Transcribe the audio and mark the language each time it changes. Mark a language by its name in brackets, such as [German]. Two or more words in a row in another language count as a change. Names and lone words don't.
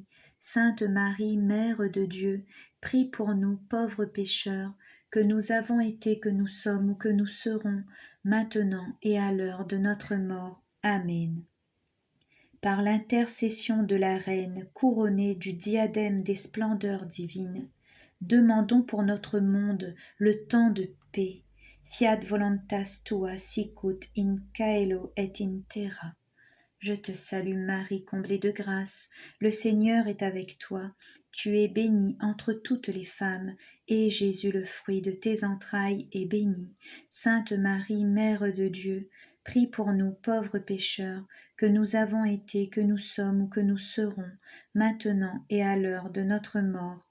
[French] Sainte Marie, Mère de Dieu, prie pour nous pauvres pécheurs, que nous avons été, que nous sommes ou que nous serons, maintenant et à l'heure de notre mort. Amen. Par l'intercession de la Reine couronnée du diadème des splendeurs divines, demandons pour notre monde le temps de paix. [Latin] Fiat voluntas tua sicut in caelo et in terra. [French] Je te salue Marie, comblée de grâce, le Seigneur est avec toi. Tu es bénie entre toutes les femmes, et Jésus, le fruit de tes entrailles, est béni. Sainte Marie, Mère de Dieu, prie pour nous pauvres pécheurs, que nous avons été, que nous sommes ou que nous serons, maintenant et à l'heure de notre mort.